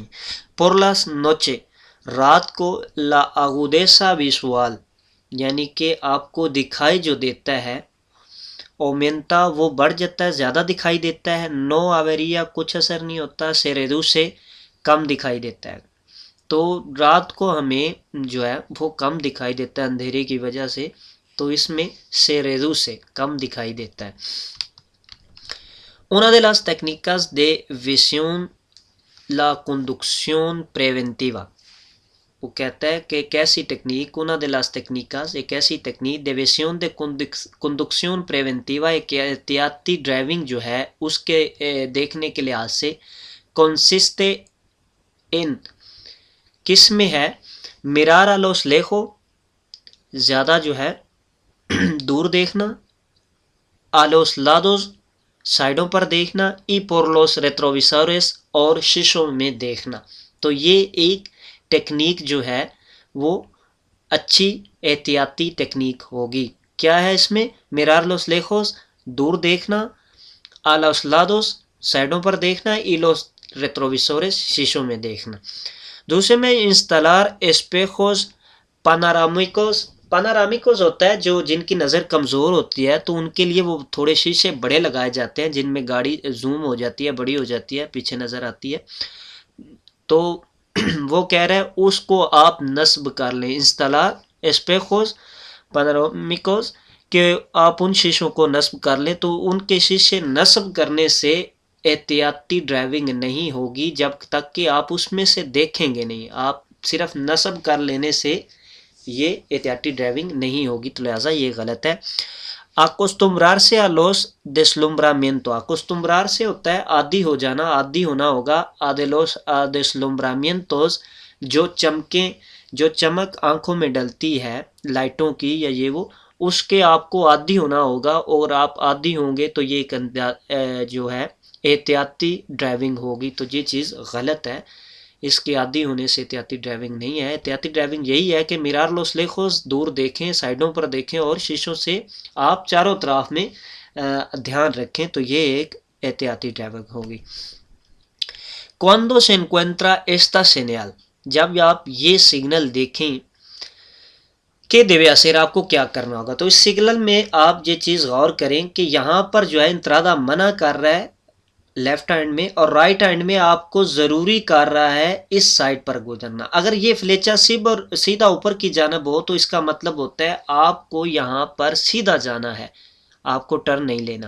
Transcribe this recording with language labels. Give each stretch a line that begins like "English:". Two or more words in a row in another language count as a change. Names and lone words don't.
Spanish: por las noches,
Urdu: رات کو،
Spanish: la agudeza visual,
Urdu: یعنی کہ آپ کو دکھائی جو دیتا ہے، اومینتا وہ بڑھ جاتا ہے، زیادہ دکھائی دیتا ہے،
Spanish: no variaría
Urdu: کچھ اثر نہیں ہوتا، سیریدو سے کم دکھائی دیتا ہے۔ تو رات کو ہمیں جو ہے وہ کم دکھائی دیتا ہے اندھیرے کی وجہ سے، تو اس میں سیریدو سے کم دکھائی دیتا ہے۔
Spanish: Una de las técnicas de visión la conducción preventiva،
Urdu: وہ کہتا ہے کہ ایک ایسی ٹیکنیک،
Spanish: una de las técnicas،
Urdu: ایک ایسی تکنیک
Spanish: de visión de conducción preventiva،
Urdu: ایک احتیاطی ڈرائیونگ جو ہے اس کے دیکھنے کے لحاظ سے،
Spanish: consiste in،
Urdu: کس میں ہے،
Spanish: mirar a los lejos،
Urdu: زیادہ جو ہے دور دیکھنا،
Spanish: a los lados،
Urdu: سائیڈوں پر دیکھنا,
Spanish: y por los retrovisores
Urdu: اور شیشوں میں دیکھنا. تو یہ ایک ٹیکنیک جو ہے وہ اچھی احتیاطی ٹیکنیک ہوگی. کیا ہے اس میں?
Spanish: mirar los lejos,
Urdu: دور دیکھنا,
Spanish: a los lados,
Urdu: سائیڈوں پر دیکھنا,
Spanish: y los retrovisores,
Urdu: شیشوں میں دیکھنا. دوسرے میں
Spanish: instalar espejos panorámicos.
Urdu: panorámicos ہوتا ہے جو جن کی نظر کمزور ہوتی ہے، تو ان کے لیے وہ تھوڑے شیشے بڑے لگائے جاتے ہیں جن میں گاڑی زوم ہو جاتی ہے، بڑی ہو جاتی ہے، پیچھے نظر آتی ہے. تو وہ کہہ رہے ہیں اس کو آپ نصب کر لیں,
Spanish: instalar espejos panorámicos,
Urdu: کہ آپ ان شیشوں کو نصب کر لیں. تو ان کے شیشے نصب کرنے سے احتیاطی ڈرائیونگ نہیں ہوگی جب تک کہ آپ اس میں سے دیکھیں گے نہیں. آپ صرف نصب کر لینے سے یہ احتیاطی ڈرائیونگ نہیں ہوگی، تو لہٰذا یہ غلط ہے.
Spanish: acostumbrarse a los deslumbramientos,
Urdu: acostumbrarse سے ہوتا ہے عادی ہو جانا، عادی ہونا ہوگا.
Spanish: a de los deslumbramientos,
Urdu: جو چمکیں، جو چمک آنکھوں میں ڈلتی ہے لائٹوں کی یا یہ وہ، اس کے آپ کو عادی ہونا ہوگا، اور آپ عادی ہوں گے تو یہ جو ہے احتیاطی ڈرائیونگ ہوگی. تو یہ چیز غلط ہے، اس کے عادی ہونے سے احتیاطی ڈرائیونگ نہیں ہے. احتیاطی ڈرائیونگ یہی ہے کہ
Spanish: mirar los lejos,
Urdu: دور دیکھیں، سائیڈوں پر دیکھیں، اور شیشوں سے آپ چاروں طرف میں دھیان رکھیں، تو یہ ایک احتیاطی ڈرائیونگ ہوگی.
Spanish: Cuando se encuentra esta señal,
Urdu: جب آپ یہ سگنل دیکھیں کہ
Spanish: debe hacer,
Urdu: آپ کو کیا کرنا ہوگا. تو اس سگنل میں آپ یہ چیز غور کریں کہ یہاں پر جو ہے انترادا منع کر رہا ہے
English: left hand
Urdu: میں، اور
English: right hand
Urdu: میں آپ کو ضروری کر رہا ہے اس سائیڈ پر گزرنا. اگر یہ فلیچا سیدھا اوپر کی جانب ہو تو اس کا مطلب ہوتا ہے آپ کو یہاں پر سیدھا جانا ہے، آپ کو ٹرن نہیں لینا.